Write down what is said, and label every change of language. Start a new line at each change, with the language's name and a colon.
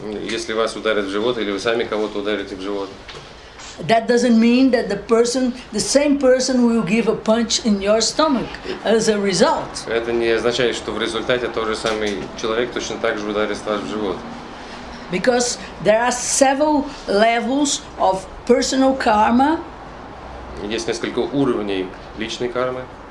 Russian: Если вас ударят в живот, или вы сами кого-то ударите в живот,
English: that doesn't mean that the same person will give a punch in your stomach as a result.
Russian: это не означает, что в результате тот же самый человек точно так же ударит вас в живот.
English: Because there are several levels of personal karma,
Russian: Есть несколько уровней личной кармы,